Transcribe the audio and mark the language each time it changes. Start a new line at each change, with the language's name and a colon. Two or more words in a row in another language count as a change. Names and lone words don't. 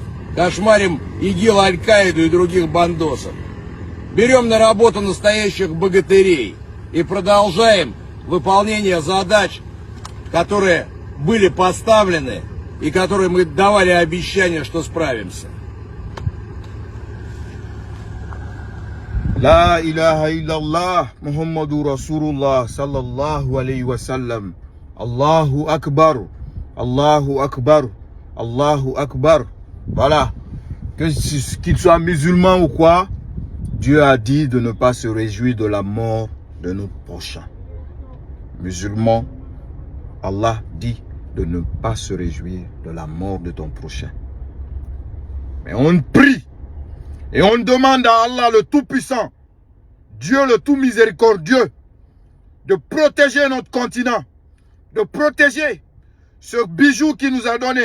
Russian: Кошмарим ИГИЛ, Аль-Каиду и других бандосов. Берем на работу настоящих богатырей и продолжаем выполнение задач, которые были поставлены и которые мы давали обещание, что справимся.
Arabic: لا إله إلا الله محمد رسول الله صلى الله عليه وسلم. الله أكبر الله أكبر الله أكبر.
French: Voilà. Qu'il soit musulman ou quoi, Dieu a dit de ne pas se réjouir de la mort de notre prochain. Musulman, Allah dit de ne pas se réjouir de la mort de ton prochain. Mais on prie et on demande à Allah le Tout-Puissant, Dieu le Tout-Miséricordieux, de protéger notre continent, de protéger ce bijou qu'il nous a donné.